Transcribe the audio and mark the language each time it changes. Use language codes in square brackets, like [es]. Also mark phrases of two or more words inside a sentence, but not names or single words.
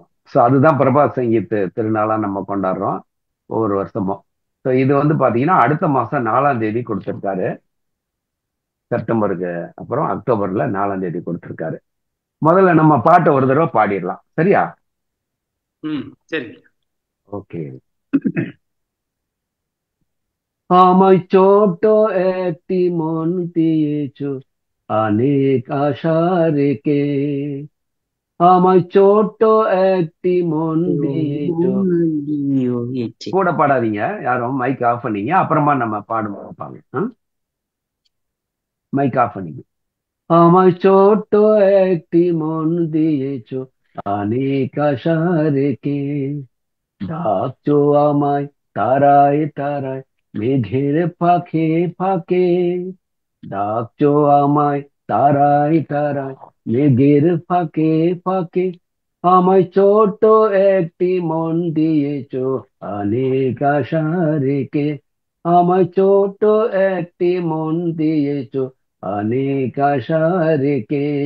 [ta] ஸோ அதுதான் பிரபா சங்கீத் திருநாளா நம்ம கொண்டாடுறோம் ஒவ்வொரு வருஷமும். ஸோ இது வந்து பாத்தீங்கன்னா அடுத்த மாசம் 4ஆம் தேதி கொடுத்திருக்காரு. செப்டம்பருக்கு அப்புறம் அக்டோபர்ல 4ஆம் தேதி கொடுத்திருக்காரு. முதல்ல நம்ம பாட்டை ஒரு தடவை பாடிடலாம், சரியா? சரி. ওকে। [bn] আমায় ছোট একটি মন দিয়েছো অনেক আশা রেখে, আমায় ছোট একটি মন দিয়েছো। [ta] கூட பாடாதீங்க யாரும், [en] mic off [ta] பண்ணீங்க, அப்புறமா நம்ம பாடுவோம். [en] mic off [ta] பண்ணீங்க। [bn] আমায় ছোট একটি মন দিয়েছো অনেক আশা রেখে, ডাকছো আমায় তারায় তারায় মেঘের ফাঁকে ফাঁকে, ডাকছো আমায় তারায় তারায় মেঘের ফাঁকে ফাঁকে, আমায় ছোট একটি মন দিয়েছো অনেক আশা রেখে, আমায় ছোট একটি মন দিয়েছো অনেক আশা রেখে।